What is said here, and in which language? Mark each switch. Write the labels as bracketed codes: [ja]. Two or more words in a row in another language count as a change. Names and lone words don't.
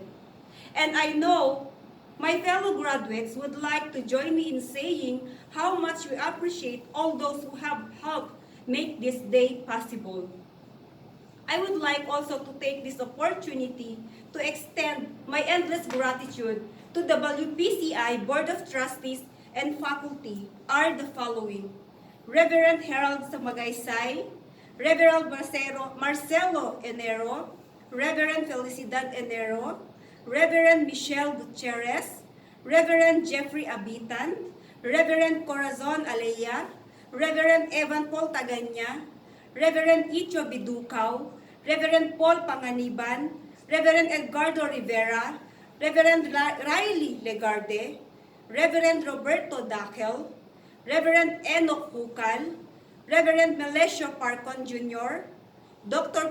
[en] And I know my fellow graduates would like to join me in saying how much we appreciate all those who have helped make this day possible. I would like also to take this opportunity to extend my endless gratitude to the WPCI Board of Trustees and faculty are the following: Reverend Harold Samagaysay, Reverend Marcelo Enero, Reverend Felicidad Enero, Reverend Michelle Gutierrez, Reverend Jeffrey Abitan, Reverend Corazon Aleya, Reverend Evan Paul Taganya, Reverend Icho Bidukaw, Reverend Paul Panganiban, Reverend Edgardo Rivera, Reverend Riley Legarde, Reverend Roberto Dakel, Reverend Enoch Hukal, Reverend Melesio Parcon Jr., Dr.